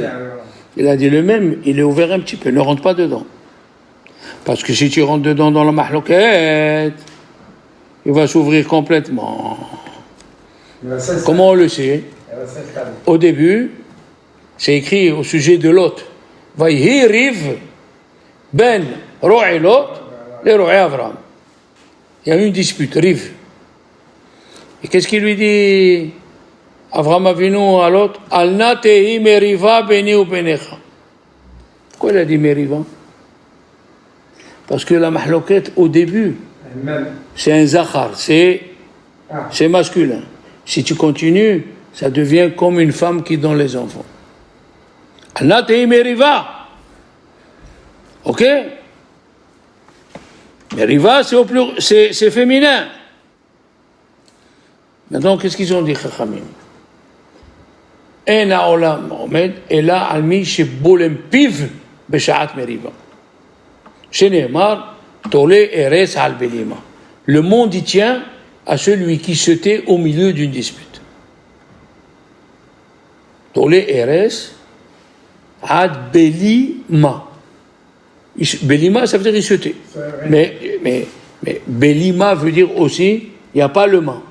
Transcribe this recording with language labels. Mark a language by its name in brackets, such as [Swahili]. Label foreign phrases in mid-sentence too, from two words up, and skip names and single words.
[French] Il a dit le même, il est ouvert un petit peu. Ne rentre pas dedans. Parce que si tu rentres dedans dans la mahloket, il va s'ouvrir complètement. Comment on le sait? Au début, c'est écrit au sujet de Lot. [Hebrew] ויהי ריב בין רועי לוט לרועי אברם. [French] Il y a eu une dispute, rive. Et qu'est-ce qu'il lui dit Avraham Avinu à l'autre? [Hebrew] אל נא תהי מריבה ביני ובינך. [French] Pourquoi il a dit meriva? Parce que la mahloket, au début, c'est un zachar, c'est masculin. Si tu continues, ça devient comme une femme qui donne les enfants. [Hebrew] אל נא תהי מריבה. Ok? [French] Meriva, c'est féminin. Maintenant, qu'est-ce qu'ils ont dit, Chachamim? [Hebrew] אין העולם עומד אלא על מי שבולם פיו בשעת מריבה. שנאמר תולה ארץ על בלימה. [French] Le monde y tient à celui qui se tait au milieu d'une dispute. [Hebrew] תולה ארץ עד בלימה. [French] Belima, ça veut dire il se tait. Mais belima veut dire aussi, il n'y a pas le ma.